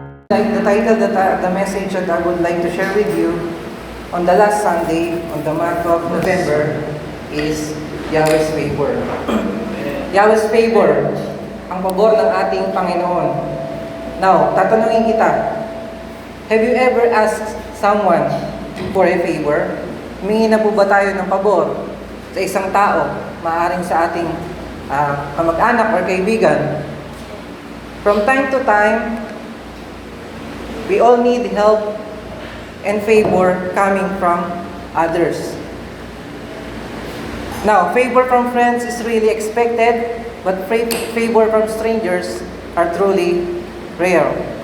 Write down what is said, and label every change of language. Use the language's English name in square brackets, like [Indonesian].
[English] Like the title that the message that I would like to share with you on the last Sunday of the month of November is Yahweh's favor. Yahweh's favor, [Filipino] ang pabor ng ating Panginoon. [English] Now, [Filipino] tatanungin kita, [English] have you ever asked someone for a favor? [Filipino] Humingi na po ba tayo ng pabor sa isang tao, maaaring sa ating kamag-anak or kaibigan? [English] From time to time, we all need help and favor coming from others. Now, favor from friends is really expected, but favor from strangers are truly rare.